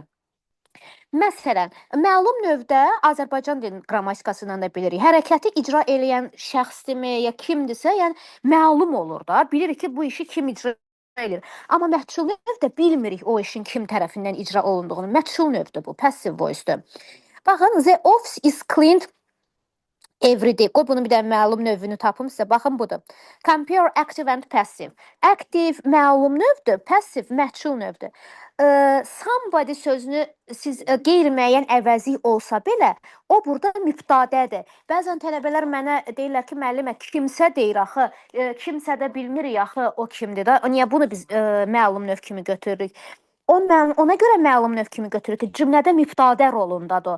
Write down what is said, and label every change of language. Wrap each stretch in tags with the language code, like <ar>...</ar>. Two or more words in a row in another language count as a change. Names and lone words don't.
<az>Məsələn, məlum növdə Azərbaycan dilinin qrammatikasından da bilirik. Hərəkəti icra eləyən şəxsdirmi, ya kimdirsə, yəni məlum olur da. Bilirik ki, bu işi kim icra eləyir. Amma məchul növdə bilmirik o işin kim tərəfindən icra olunduğunu. Məchul növdür bu,</az> <en>passive voice-</en> <az>dur. Baxın,</az> <en>the office is cleaned every day.</en> <az>Qoy bunu bir də məlum növünü tapım sizə. Baxın budur.</az> <en>Compare active and passive.</en> <az>Active məlum növdür, passive məchul növdür. Somebody sözünü siz qeyri-müəyyən əvəzi olsa belə, o burada mübtadədir. Bəzən tələbələr mənə deyirlər ki, müəllimə, kimsə deyir axı, kimsə də bilmirik axı o kimdir da. Niyə bunu biz məlum növ kimi götürürük? Ona görə məlum növ kimi götürür ki, cümlədə mübtadə rolundadır.</az>